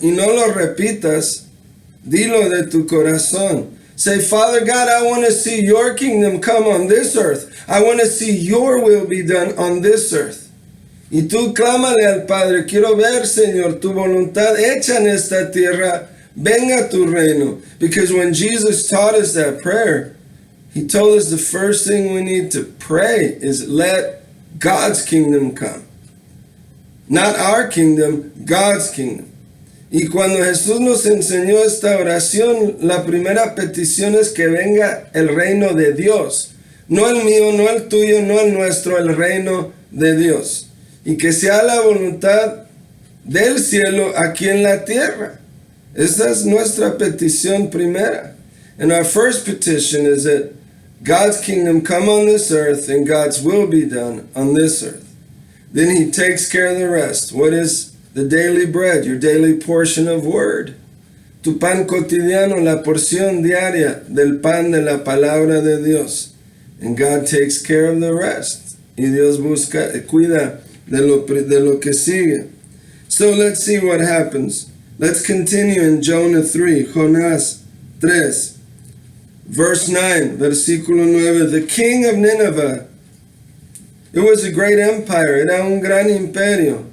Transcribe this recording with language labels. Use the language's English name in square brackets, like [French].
[Spanish] Y no lo repitas, dilo de tu corazón. [English] Say, Father God, I want to see your kingdom come on this earth. I want to see your will be done on this earth. [Spanish] Y tú clámale al Padre, quiero ver, Señor, tu voluntad hecha en esta tierra, venga tu reino. [English] Because when Jesus taught us that prayer, he told us the first thing we need to pray is let God's kingdom come. Not our kingdom, God's kingdom. [Spanish] Y cuando Jesús nos enseñó esta oración, la primera petición es que venga el reino de Dios. No el mío, no el tuyo, no el nuestro, el reino de Dios. Y que sea la voluntad del cielo aquí en la tierra. Esa es nuestra petición primera. [English] And our first petition is that God's kingdom come on this earth and God's will be done on this earth. Then he takes care of the rest. What is the daily bread, your daily portion of word? [Spanish] Tu pan cotidiano, la porción diaria del pan de la palabra de Dios. [English] And God takes care of the rest. [Spanish] Y Dios cuida de lo que sigue. [English] So let's see what happens. Let's continue in Jonah 3, Jonás 3. Verse 9, [Spanish] versículo 9. [English] The king of Nineveh, it was a great empire, [Spanish] era un gran imperio.